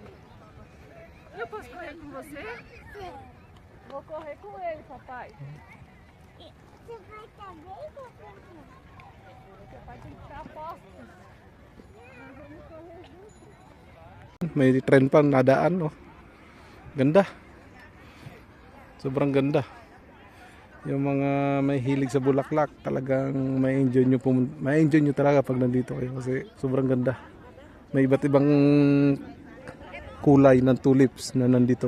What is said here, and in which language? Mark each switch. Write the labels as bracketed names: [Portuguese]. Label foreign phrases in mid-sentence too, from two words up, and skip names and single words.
[Portuguese] Eu posso correr com você? Sim. Vou correr com ele, papai. Você vai também, papai? Você pode entrar a posto. Nós vamos correr juntos. [Filipino] May trend pa nadaan, oh. Ganda. Sobrang ganda. Yung mga may hilig sa bulaklak, talagang may enjoy nyo talaga pag nandito kayo kasi sobrang ganda. May iba't ibang kulay ng tulips na nandito.